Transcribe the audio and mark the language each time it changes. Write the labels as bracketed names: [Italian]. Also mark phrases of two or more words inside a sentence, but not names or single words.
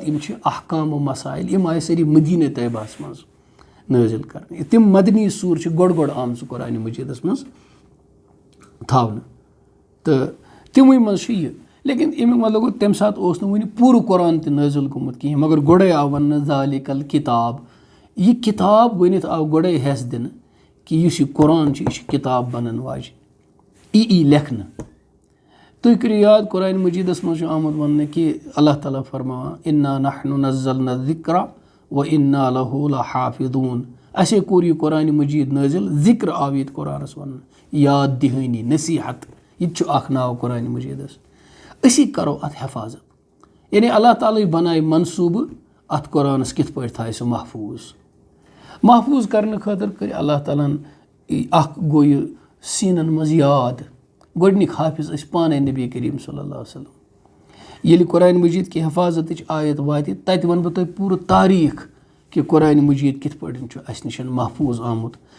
[Kashmiri] یِم چھِ احکام و مسایل یِم آیہِ سٲری مدیٖنہ طیبہَس منٛز نٲزِل کَرنہٕ تِم مدنی سوٗرٕ چھِ گۄڈٕ آمژٕ قرآنِ مجیٖدَس منٛز تھاونہٕ تہٕ تِموٕے منٛز چھُ یہِ لیکِن اَمیُک مطلب گوٚو تَمہِ ساتہٕ اوس نہٕ وٕنہِ پوٗرٕ قرآن تہِ نٲزِل گوٚمُت کِہیٖنۍ مگر گۄڈَے آو وَننہٕ [Arabic] ذالِک الکِتاب [Kashmiri] یہِ کِتاب ؤنِتھ آو گۄڈَے ہٮ۪س دِنہٕ کہِ یُس یہِ قرآن چھُ یہِ چھِ کِتاب بَنَن واجیٚنۍ یی لیکھنہٕ تُہۍ کٔرِو یاد قرآنِ مجیٖدَس منٛز چھُ آمُت وَننہٕ کہِ اللہ تعالیٰ فرماوان [Arabic] اِنا نحن نزلنا الذِکرَ وَإِنا لَهُ لَحافِظوٗن [Kashmiri] اَسے کوٚر یہِ قرآنِ مجیٖد نٲزِل ذِکر آو ییٚتہِ قرآنَس وَننہٕ یاد دِہٲنی نصیٖحت یہِ تہِ چھُ اَکھ ناو قرآنِ مجیٖدَس أسی کَرو اَتھ حفاظت یعنی اللہ تعالیٰ ہٕے بَنایہِ منصوٗبہٕ اَتھ قرآنَس کِتھ پٲٹھۍ تھایہِ سُہ محفوٗظ کَرنہٕ خٲطرٕ کٔرۍ اللہ تعالیٰ ہَن اَکھ گوٚو یہِ سیٖنَن منٛز یاد گۄڈنِکۍ حافظ ٲسۍ پانَے نبی کریم [Arabic] صلی اللہ علیہ وسلم [Kashmiri] ییٚلہِ قرآنِ مجیٖد کہِ حفاظتٕچ آیت واتہِ تَتہِ وَنہٕ بہٕ تۄہہِ پوٗرٕ تاریٖخ کہِ قرآنِ مجیٖد کِتھ پٲٹھۍ چھُ اَسہِ نِش محفوٗظ آمُت.